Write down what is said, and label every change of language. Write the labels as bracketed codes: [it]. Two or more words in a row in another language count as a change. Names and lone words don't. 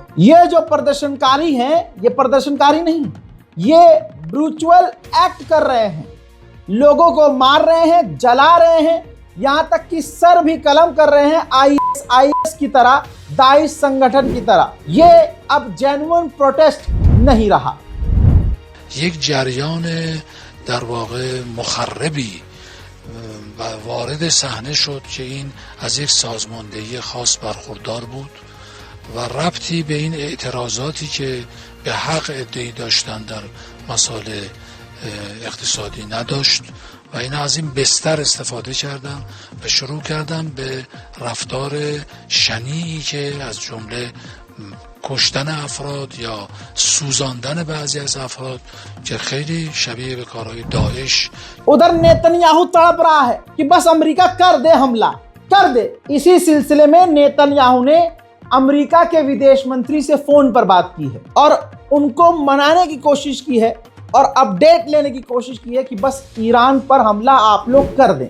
[hi] ये जो प्रदर्शनकारी हैं, ये प्रदर्शनकारी नहीं, ये [en] brutal act [hi] कर रहे हैं, लोगों को मार रहे हैं, जला रहे हैं, यहां तक कि सर भी कलम कर रहे हैं IS की तरह, दाइश संगठन की तरह। ये अब [en] genuine protest [hi] नहीं रहा। [fa] یک جریان در واقع مخربی وارد صحنه شد که این از یک سازماندهی خاص برخوردار بود و ربطی به این اعتراضاتی که به حق عده‌ای داشتن در مسائل اقتصادی نداشت و اینا از این بستر استفاده کردن و شروع کردن به رفتار شنیعی که از جمله کشتن افراد یا سوزاندن بعضی از افراد که خیلی شبیه به کارهای داعش। [hi] उधर नेतन्याहू तड़प रहा है कि बस अमेरिका कर दे हमला, कर दे। इसी सिलसिले में नेतन्याहू ने अमेरिका के विदेश मंत्री से फोन पर बात की है और उनको मनाने की कोशिश की है और अपडेट लेने की कोशिश की है कि बस ईरान पर हमला आप लोग कर दें।